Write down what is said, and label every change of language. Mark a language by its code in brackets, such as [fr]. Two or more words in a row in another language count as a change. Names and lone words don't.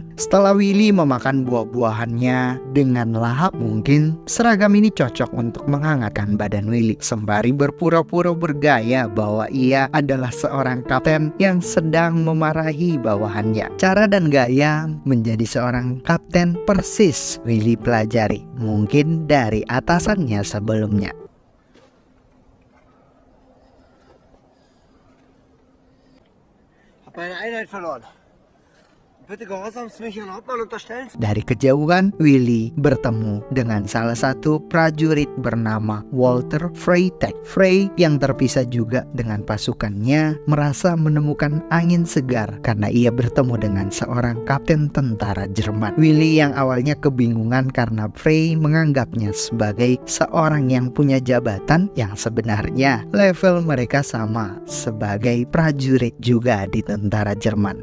[id] Setelah Willy memakan buah-buahannya dengan lahap, mungkin seragam ini cocok untuk menghangatkan badan Willy. Sembari berpura-pura bergaya bahwa ia adalah seorang kapten yang sedang memarahi bawahannya. Cara dan gaya menjadi seorang kapten persis Willy pelajari, mungkin dari atasannya sebelumnya. [de] Meine Einheit verloren. Bitte Gehorsamsmädchen Hauptmann unterstellen. [id] Dari kejauhan, Willy bertemu dengan salah satu prajurit bernama Walter Freytag. Frey yang terpisah juga dengan pasukannya merasa menemukan angin segar karena ia bertemu dengan seorang kapten tentara Jerman. Willy yang awalnya kebingungan karena Frey menganggapnya sebagai seorang yang punya jabatan yang sebenarnya level mereka sama sebagai prajurit juga di tentara Jerman.